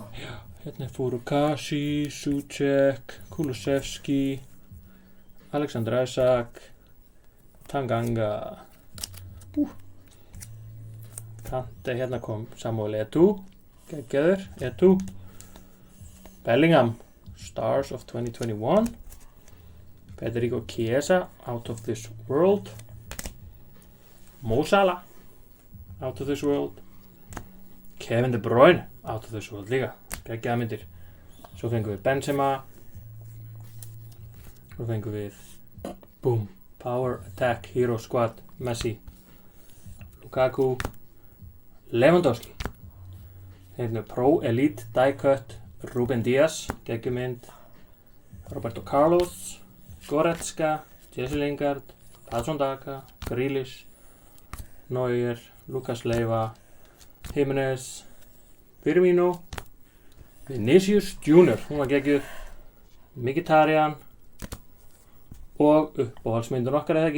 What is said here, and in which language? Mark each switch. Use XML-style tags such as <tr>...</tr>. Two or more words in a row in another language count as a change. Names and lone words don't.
<is>Já, hérna er Furukashi, Suchek, Kulusevski, Alexander Isak, Tanganga. Kante, hérna kom Samuel Eto'o, geggjaður, Eto'o. Bellingham, Stars of 2021. Federico Chiesa, Out of This World. Mo Salah, Out of This World. Kevin De Bruyne, Out of This World líka, geggjaða myndir. Svo fengum við Benzema. Svo fengum við Boom, Power Attack, Hero Squad, Messi, Lukaku, Lewandowski. Hérna Pro Elite Die Cut Rúben Díaz, geggjumynd, Roberto Carlos, Goretzka, Jesse Lingard, Patson Daka, Grealish, Neuer, Lucas Leiva, Jimenez, Firmino, Vinicius Junior, hún var geggjuð, Mkhitaryan og uppáhaldsmyndun okkar eða ekki?</is>